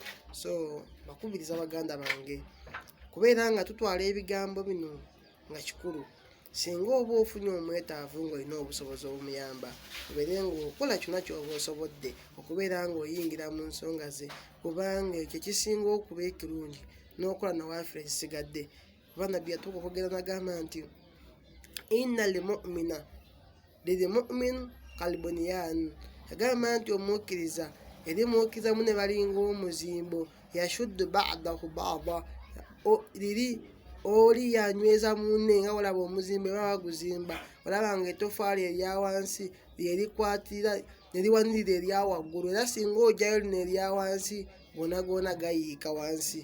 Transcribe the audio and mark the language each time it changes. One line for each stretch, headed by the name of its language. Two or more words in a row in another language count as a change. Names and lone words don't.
Ganda: So bakubiriza baganda bange kubeera nga tutwala ebigambo bino nga kikulu. Singa oba ofunye omwetaavu ng'olina obusobozi obumuyamba, obeere ng'okola kyonna ky'oba osobodde okubeera ng'oyingira mu nsonga ze, kubanga ekyo kisinga okuba ekirungi n'okola nawaaffe ekisigadde. Kuba nabbi yatuuka okwogera n'agamba nti
Arabic: إن المؤمن للمؤمن كالبنيان.
Ganda: Yagamba nti omukkiriza eri mukkiriza munne balinga omuzimbo,
Arabic: يشد بعضه بعضا,
Ganda: oli yanyweza munne nga olaba omuzimbe baba baguzimba, olaba nga ettofaali erya wansi lyerikwatira neriwanirira erya waggulu, era singa ojjayo lino erya wansi goona gayiika wansi.